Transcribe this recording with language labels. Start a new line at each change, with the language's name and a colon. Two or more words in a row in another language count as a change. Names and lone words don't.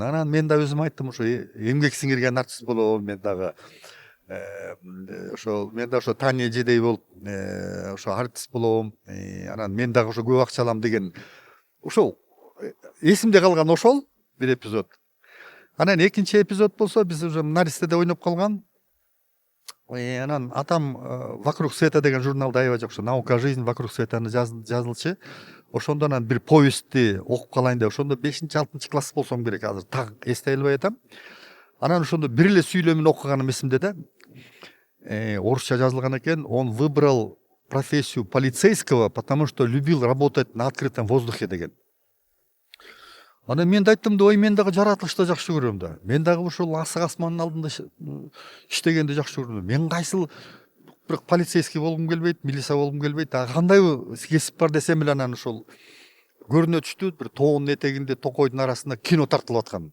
Kyrgyz: Анан мен да өзүм айттым, ошо эмгек сиңирген артист болобун, мен дагы ошо Таня жедей болуп ошо артист болобун, анан мен дагы ошо көп акча алам деген ошол эсимде калган ошол бир эпизод. Анан экинчи эпизод болсо биз уже Наристеде ойноп калган. Анан атам «Вокруг света» деген журналда аябай жакшы, «Наука о жизни вокруг света»ны жазылчу. Ошондо анан бир повестти окуп калайын деп, ошондо 5-6 класс болсом керек, азыр так эстей албай атам. Анан ошондо бир эле сүйлөмүн окуганым эсимде да. Орусча жазылган экен.
Russian: Он выбрал профессию полицейского, потому что любил работать на открытом воздухе деген.
Kyrgyz: Анан мен да айттым да, ой, мен дагы жаратылышты жакшы көрөм да. Мен дагы ушул асык асмандын алдында иштегенди жакшы көрөм. Мен кайсыл бир полицейский болгум келбейт, милиция болгум келбейт. Кандай кесип бар десем эле анан ошол көрүнө түштү, бир тоонун этегинде, токойдун арасында кино тартылып аткан.